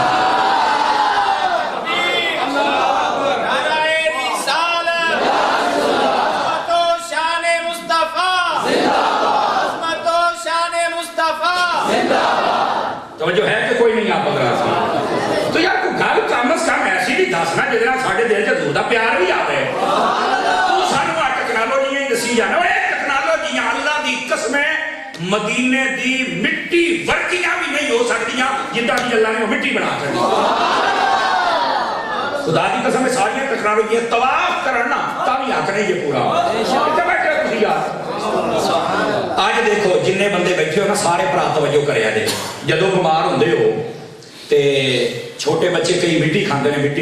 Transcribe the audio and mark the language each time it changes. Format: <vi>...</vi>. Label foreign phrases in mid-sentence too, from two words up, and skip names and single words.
<pa>توجہ ہے کہ کوئی نہیں آپ اگر تو یار کوئی گل کم از کم ایسی بھی دسنا جس طرح ساڈے دل چ حضور دا پیار بھی آ ہے. تو سانو آ ٹیکنالوجیاں دسی جانا, اے ٹیکنالوجیاں اللہ دی قسم مدینے دی مٹی ورگیاں بھی نہیں ہو سکتیاں جتنا بھی اللہ نے وہ مٹی بنا چھڑی. خدا دی قسم ساری ٹیکنالوجیاں طواف کرنا تا بھی حق نہیں یہ پورا. رکھی یار اج دیکھو جننے بندے بیٹھے ہو نا سارے بھرا توجہ کریا جے جدوں بیمار ہوندے ہو تے چھوٹے بچے کئی مٹی کھاندے نے مٹی</pa>